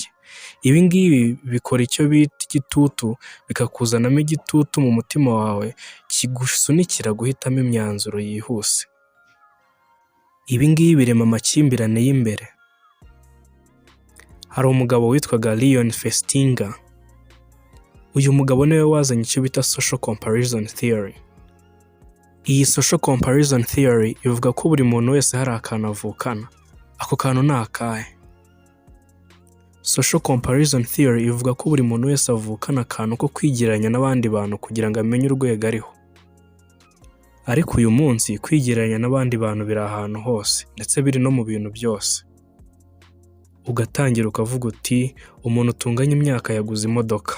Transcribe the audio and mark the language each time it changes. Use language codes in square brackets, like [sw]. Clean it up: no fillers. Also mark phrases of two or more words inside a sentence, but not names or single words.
[rw] Ibi ngibi bikora icyo bita igitutu, bikakuzanamo igitutu mu mutima wawe, kigusunikira guhitamo imyanzuro yihuse. Ibi ngibi birema amakimbirane y'imbere. Hari umugabo witwaga Leon Festinger. Uyu mugabo niwe wazanye icyo bita [en] social comparison theory. [rw] Iyi [en] social comparison theory [rw] ivuga ko buri muntu wese hari akantu avukana. Ako kantu ni akahe? [en] Social comparison theory [rw] ivuga ko buri muntu wese avukana akantu ko kwigereranya n'abandi bantu kugira ngo amenye urwego ariho. Ariko uyu munsi kwigereranya n'abandi bantu biri ahantu hose, ndetse biri no mu bintu byose. Ugatangira ukavuga uti umuntu utunganya imyaka yaguze imodoka.